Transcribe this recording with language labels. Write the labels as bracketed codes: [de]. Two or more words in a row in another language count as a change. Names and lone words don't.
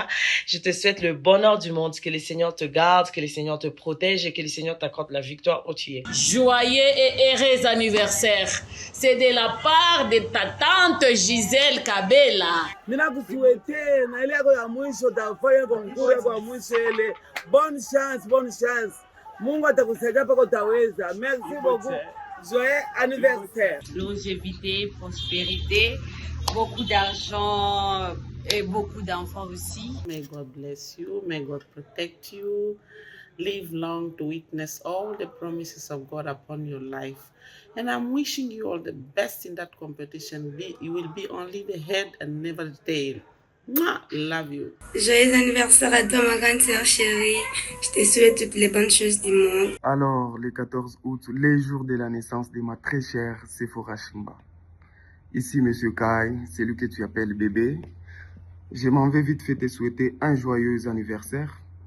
[fr] Je te souhaite le bonheur du monde, que le Seigneur te garde, que le Seigneur te protège et que le Seigneur t'accorde la victoire où tu es. Joyeux et heureux anniversaire. C'est de la part de ta tante Gisèle Kabela. Bonne chance, bonne chance. [sw] Mungu atakusaidia paka utaweza. [fr] Merci beaucoup. Joyeux anniversaire. Longévité, prospérité, beaucoup d'argent et beaucoup d'enfants aussi. [en] May God bless you. May God protect you. Live long to witness all the promises of God upon your life. And I'm wishing you all the best in that competition. You will be only the head and never the tail. Mwah, love you. [fr] Joyeux anniversaire à toi, ma grande sœur chérie. Je te souhaite toutes les bonnes choses du monde. Alors, le 14 août, les jours de la naissance de ma très chère Sephora Chimba. Ici, Monsieur Kai, celui que tu appelles bébé. Je m'en vais vite fait te souhaiter un joyeux anniversaire.